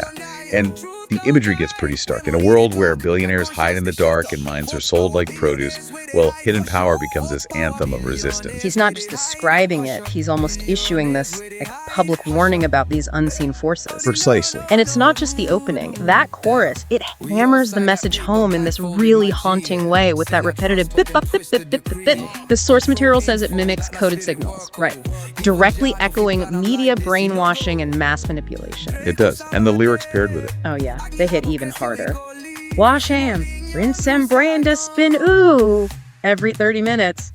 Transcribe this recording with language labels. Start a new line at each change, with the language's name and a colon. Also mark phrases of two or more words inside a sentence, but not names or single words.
English: And the imagery gets pretty stark. In a world where billionaires hide in the dark and minds are sold like produce, well, hidden power becomes this anthem of resistance. He's not just describing it, he's almost issuing this public warning about these unseen forces. Precisely. And it's not just the opening. That chorus, it hammers the message home in this really haunting way with that repetitive bip, bop, bip, bip, bip, bip, bip. The source material says it mimics coded signals. Right. Directly echoing media brainwashing and mass manipulation. It does. And the lyrics paired with it. Oh yeah, they hit even harder. Wash ham, rinse and brand a spin, ooh. Every 30 minutes.